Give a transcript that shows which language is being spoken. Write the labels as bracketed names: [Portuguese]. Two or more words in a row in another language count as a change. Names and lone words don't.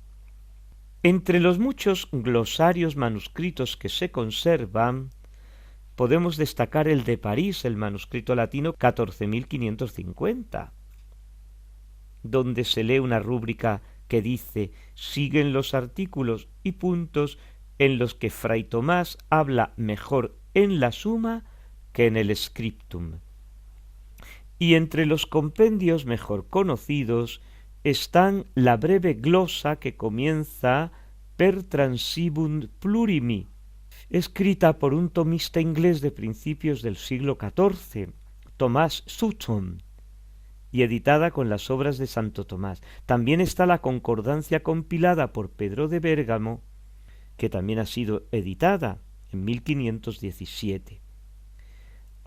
[Spanish] Entre los muchos glosarios manuscritos que se conservan, podemos destacar el de París, el manuscrito latino 14.550, donde se lee una rúbrica que dice: siguen los artículos y puntos en los que Fray Tomás habla mejor en la Suma que en el Scriptum. Y entre los compendios mejor conocidos están la breve glosa que comienza [Latin] Per transibund plurimi, [Spanish] escrita por un tomista inglés de principios del siglo XIV, Thomas Sutton, y editada con las obras de Santo Tomás. También está la concordancia compilada por Pedro de Bérgamo, que también ha sido editada en 1517.